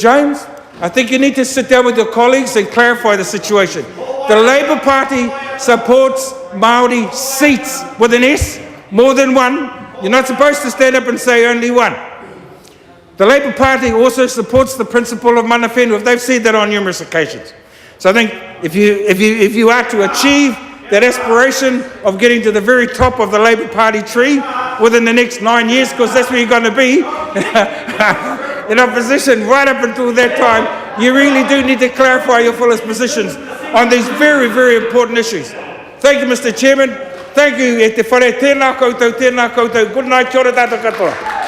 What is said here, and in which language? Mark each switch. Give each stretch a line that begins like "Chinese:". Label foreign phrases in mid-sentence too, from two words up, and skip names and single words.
English: James, I think you need to sit down with your colleagues and clarify the situation. The Labour Party supports Māori seats with an S, more than one. You're not supposed to stand up and say only one. The Labour Party also supports the principle of
Māori: mana whenua.
English: They've said that on numerous occasions. So I think if you are to achieve that aspiration of getting to the very top of the Labour Party tree within the next 9 years, because that's where you're going to be, in opposition right up until that time, you really do need to clarify your fullest positions on these very, very important issues. Thank you, Mr. Chairman. Thank you.
Māori: E te whare tēnā koutou, tēnā koutou.
English: Good night,
Māori: kia ora tātou katoa.